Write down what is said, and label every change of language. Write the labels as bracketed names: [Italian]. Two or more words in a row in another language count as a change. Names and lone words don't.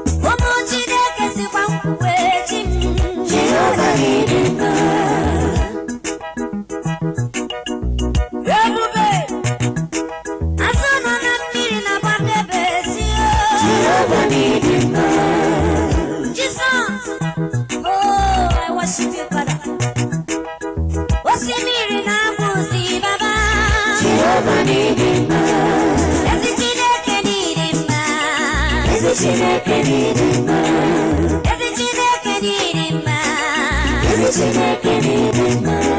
[Igbo] Ụmụ Chineke sikwa m kwuwe, chi m. Jehova dị mma. Ebube, azụ nọ na mmiri na-agbakebe ezi o. Jehova n'ịdị mma. [English] Jesus, oh, I worship you, Father. [Igbo] Osimiri na-agba ụzị, Baba. Jehova n'ịdị mma. Ezi Chineke n'ịdị mma. Ezi Chineke n'ịdị mma. Ezi Chineke dị mma. Ezi Chineke dị mma.